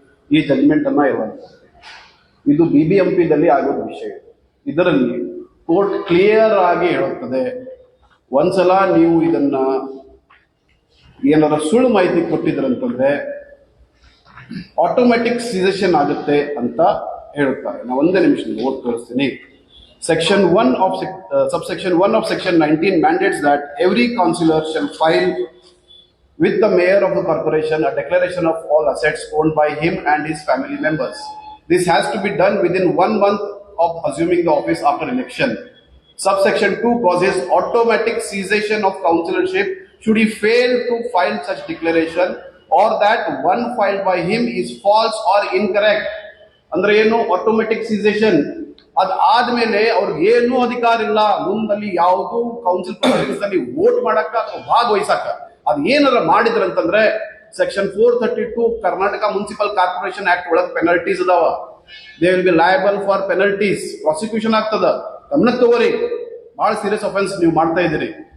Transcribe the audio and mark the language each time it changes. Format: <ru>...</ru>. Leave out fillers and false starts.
<kn>ಈ ಜಜ್ಮೆಂಟ್ ಅನ್ನ ಇದು BBMP ಆಗೋದು ವಿಷಯ. ಇದರಲ್ಲಿ ಕೋರ್ಟ್ ಕ್ಲಿಯರ್ ಆಗಿ ಹೇಳುತ್ತದೆ, ಒಂದ್ಸಲ ನೀವು ಇದನ್ನ ಏನಾರ ಸುಳ್ಳು ಮಾಹಿತಿ ಕೊಟ್ಟಿದ್ರಂತಂದ್ರೆ ಆಟೋಮ್ಯಾಟಿಕ್ ಸಿಸೇಷನ್ ಆಗುತ್ತೆ ಅಂತ ಹೇಳುತ್ತಾರೆ. ನಾವು ಒಂದೇ ನಿಮಿಷ ಓದ್ ತೋರಿಸ್ತೀನಿ.</kn> <en>Section 1 of subsection 1 of section 19 mandates that every councillor shall file with the mayor of the corporation a declaration of all assets owned by him and his family members. This has to be done within 1 month of assuming the office after election. Subsection 2 causes automatic cessation of councillorship should he fail to file such declaration or that one filed by him is false or incorrect.</en> <kn>ಅಂದ್ರೆ ಏನು automatic cessation? ಅದಾದ್ಮೇಲೆ ಅವ್ರಿಗೆ ಏನೂ ಅಧಿಕಾರ ಇಲ್ಲ ಮುಂದಲ್ಲಿ ಯಾವುದು council proceedings ಅಲ್ಲಿ vote ಮಾಡಕ್ಕ ಅಥವಾ ಭಾಗವಹಿಸಕ್ಕ. ಅದ್ ಏನಾರ ಮಾಡಿದ್ರಂತಂದ್ರೆ section 432 Karnataka municipal corporation act ಒಳಗೆ ಪೆನಲ್ಟೀಸ್ ಅದಾವ.</kn> <en>they will be liable for penalties,</en> <kn>prosecution ಆಗ್ತದ. ಗಮನಕ್ಕೆ ತಗೋರಿ, ಬಹಳ ಸೀರಿಯಸ್ ಅಫೆನ್ಸ್ ನೀವು ಮಾಡ್ತಾ ಇದ್ದೀರಿ.</kn>